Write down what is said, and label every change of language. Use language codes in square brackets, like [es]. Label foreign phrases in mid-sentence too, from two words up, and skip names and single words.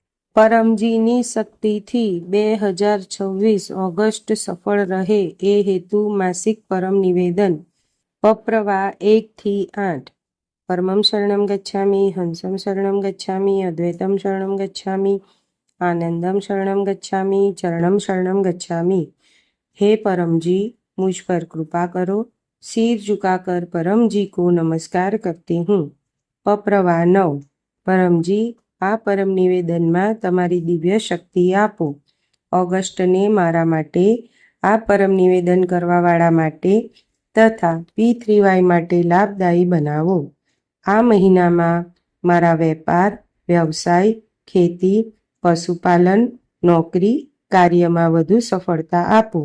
[gu] પરમજીની શક્તિથી 2026 ઓગસ્ટ સફળ રહે એ હેતુ માસિક પરમ નિવેદન પપ્રવા 1-8 [sa] परमं शरणं गच्छामि, हंसं शरणं गच्छामि, अद्वैतं शरणं गच्छामि, आनंदं शरणं गच्छामि, चरणं शरणं गच्छामि। [hi] हे परम जी, मुझ पर कृपा करो। सिर झुकाकर परम जी को नमस्कार करती हूँ। पप्रवा 9 परम जी, [gu] આ પરમ નિવેદનમાં તમારી દિવ્ય શક્તિ આપો। ઓગસ્ટને મારા માટે, આ પરમ નિવેદન કરવાવાળા માટે તથા P3Y માટે લાભદાયી બનાવો। આ મહિનામાં મારા વેપાર, વ્યવસાય, ખેતી, પશુપાલન, નોકરી, કાર્યમાં વધુ સફળતા આપો।